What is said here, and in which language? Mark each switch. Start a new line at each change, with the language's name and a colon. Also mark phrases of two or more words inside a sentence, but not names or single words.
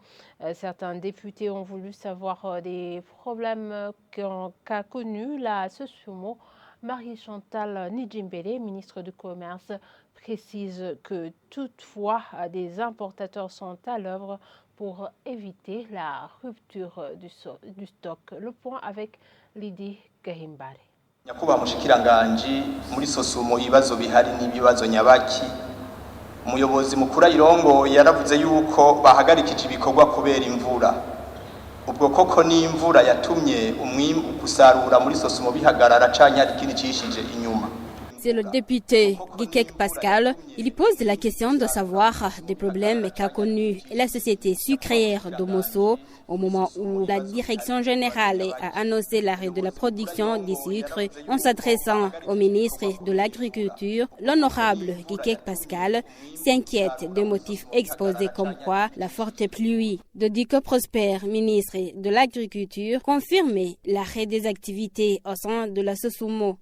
French: Certains députés ont voulu savoir des problèmes qu'a connu la Sosumo. Marie-Chantal Nijimbele, ministre du Commerce, précise que toutefois des importateurs sont à l'œuvre pour éviter la rupture du stock. Le point avec Lydie Gahimbare.
Rundi: Nyakubahwa mushikiranganji muri Sosumo ibibazo bihari n'ibibazo nyabaki. Umuyobozi mukuru ayirongo yaravuze yuko bahagarikije ibikorwa kubera imvura. Ubwo koko ni imvura yatumye umwimbu gusarura muri Sosumo bihagarara canke ari kindi cishije inyuma.
French: C'est le député Gikek Pascal. Il pose la question de savoir des problèmes qu'a connus la société sucrière de Mosso au moment où la direction générale a annoncé l'arrêt de la production du sucre. En s'adressant au ministre de l'Agriculture, l'honorable Gikek Pascal s'inquiète des motifs exposés comme quoi la forte pluie de Diko Prosper, ministre de l'Agriculture, confirmait l'arrêt des activités au sein de la Sosumo.